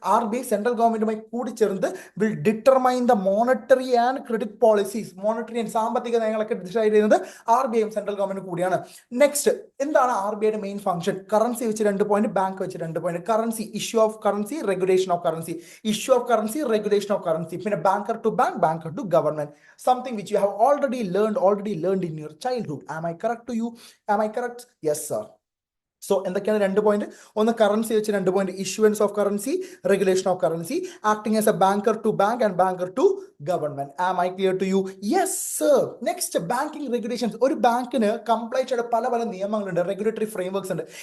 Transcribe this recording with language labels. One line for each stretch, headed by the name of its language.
English: RBI
Malayalam: central ഗവൺമെന്റുമായി കൂടി ചേർന്ന്
English: Will determine the monetary and credit policies.
Malayalam: Monetary and സാമ്പത്തിക നയങ്ങളൊക്കെ ഡിസൈഡ് ചെയ്യുന്നത് RBIയും സെൻട്രൽ ഗവൺമെന്റ് കൂടിയാണ്. നെക്സ്റ്റ്, എന്താണ് RBIയുടെ മെയിൻ ഫംഗ്ഷൻ? കറൻസി വെച്ച് 2 പോയിന്റ്, ബാങ്ക് വെച്ച് 2 point.
English: Currency, issue of currency, regulation of currency. Issue of currency, regulation of currency. പിന്നെ banker to bank, banker to government. Something which you have already learned in your childhood. Am I correct to you? Am I correct? Yes, sir.
Malayalam: So എന്തൊക്കെയാണ് 2 point? ഒന്ന് currency വെച്ച് 2 point,
English: Issuance of currency, regulation of currency, acting as a banker to bank and banker to government. Am I clear to you? Yes sir.
Malayalam: Next, banking regulations. ഒരു ബാങ്കിന് comply ചെയ്ത പല പല നിയമങ്ങളുണ്ട്, regulatory frameworks ഉണ്ട്.